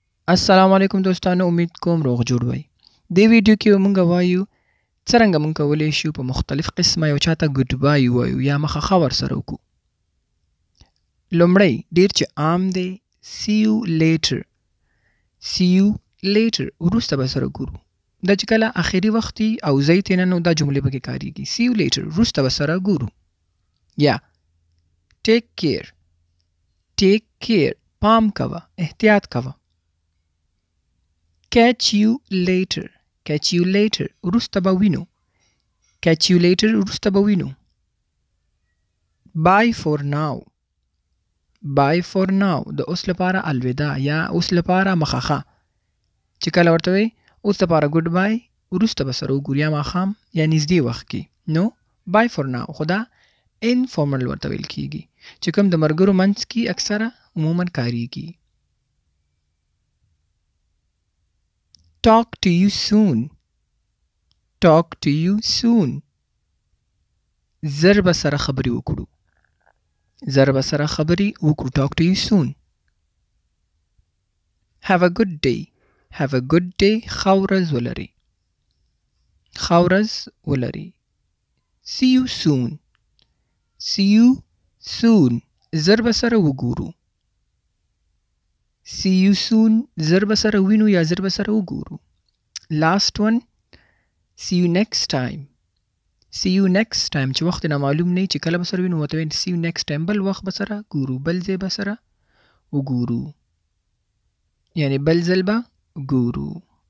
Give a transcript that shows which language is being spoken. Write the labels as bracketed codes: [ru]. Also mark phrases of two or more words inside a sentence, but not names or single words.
[ps] السلام علیکم دوستانو، امید کوم روغ جوړ وئ. دې ویډیو کې به مونږ وایو څرنګه مونږ کولی شو په مختلف قسمه یو چاته [en] good bye [ps] ووایو یا مخه ورسره وکړو. لومړی ډېر چې عام دی [en] see you later. see you later [ps] وروسته به سره ګورو. دا چې کله آخري وخت وي او ځای ترې نه نو دا جملې پکې کارېږي. [en] see you later [ps] وروسته به سره ګورو. یا [en] take care. take care [ps] پام کوه، احتیاط کوه. [en] catch you later. catch you later [ps] وروسته به وینو. [en] catch you later [ps] وروسته به وینو. [en] bye for now. bye for now [ps] د اوس لپاره الوداع یا اوس لپاره مخخه. چې کله ورته وي اوس لپاره [en] good bye [ps] وروسته به سره وګورو یا ماښام یا نږدې وخت کې. نو [en] bye for now [ps] خو دا انفارمل ورته ویل کېږي چې کوم د ملګرو منځ کې اکثره عموما کارېږي. [en] talk to you soon. talk to you soon [ps] زر به سره خبرې وکړو. زر به سره خبرې وکړو. [en] talk to you soon. have a good day. have a good day [ps] ښه ورځ ولرئ. ښه ورځ ولرئ. [en] see you soon. see you soon [ps] زر به سره وګورو. [en] see you soon [ps] زر به سره وینو یا زر به سره وګورو. [en] last one see you next time. see you next time [ps] چې وخت نه معلوم نه چې کله به سره وینو ورته وایي [en] see you next time [ps] بل وخت به سره ګورو، بل ځای به سره وګورو، یعنی بل ځل به ګورو.